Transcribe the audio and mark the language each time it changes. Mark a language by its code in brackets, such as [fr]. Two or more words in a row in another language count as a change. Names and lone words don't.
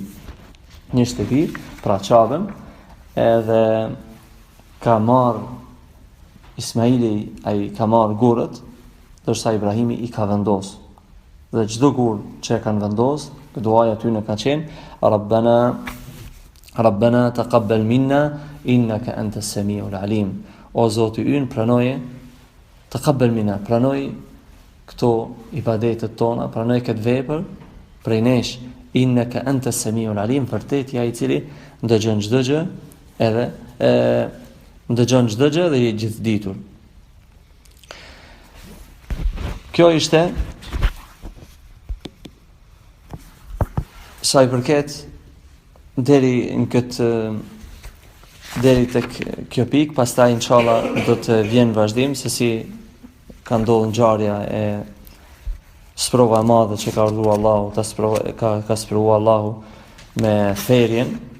[sq] Një shtëpi, pra Qabën, edhe ka marr Ismaili, ai ka marr gurët, ndërsa Ibrahimi i ka vendos. Dhe çdo gur që e kanë vendos, duaja aty në ka qenë [ar] ربنا تقبل منا إنك أنت السميع العليم. [sq] O Zoti ynë, pranoje, [ar] تقبل منا, [sq] pranoj këto ibadetet tona, pranoj këtë vepër prej nesh, [ar] إنك أنت السميع العليم, [sq] vërtet ja i cili ndëgjon çdo gjë, edhe ndëgjon çdo gjë dhe i gjithditur. Kjo ishte sa i përket deri tek kjo pikë, pastaj inshallah do të vjen vazhdim se si ka ndodhur ngjarja e sprova e madhe që ka urdhëruar Allahu, ka sprovuar Allahu me therrjen